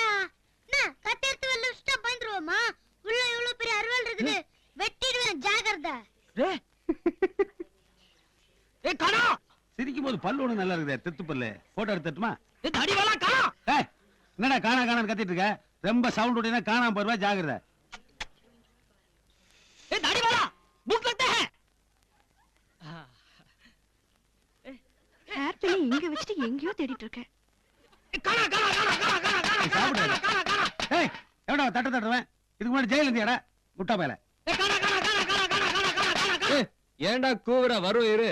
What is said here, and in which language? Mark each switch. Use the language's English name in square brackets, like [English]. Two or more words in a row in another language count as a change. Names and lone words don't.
[Tamil] நான் கத்தி எடுத்து வெளில வச்சுட்டா பயந்துருவோமா? உள்ள இவ்வளவு பெரிய அருவாள் இருக்குது, வெட்டிடுவேன், ஜாக்கிரதை. டேய் ஏ கடா. சிரிக்கும் போது பல்லு ஒண்ணு நல்லா இருக்குது, தெத்து பல்லு. போட்டோ எடுத்துட்டுமா? ஏ தடி வாடா கடா. ஏய், என்னடா காணா காணான்னு கத்திட்டு இருக்க? ரொம்ப சவுண்ட் விட்டீங்கன்னா காணாம போயிருவா, ஜாக்கிரதை. [Hindi] ए दाढ़ी वाला भूख लगता है. [Tamil] ஹேர் பின் இங்க வச்சிட்டு எங்கயோ தேடிட்டு இருக்க. காணா காணா காணா காணா காணா சாப்பிடு. காணா காணா. ஏய், எவடா தட்டு தட்டுவேன்? இதுக்கு முன்னாடி ஜெயில இருந்தியாடா முட்டா பயல? ए காணா காணா காணா காணா காணா காணா காணா காணா. ஏண்டா கூவுற? வரும் இரு.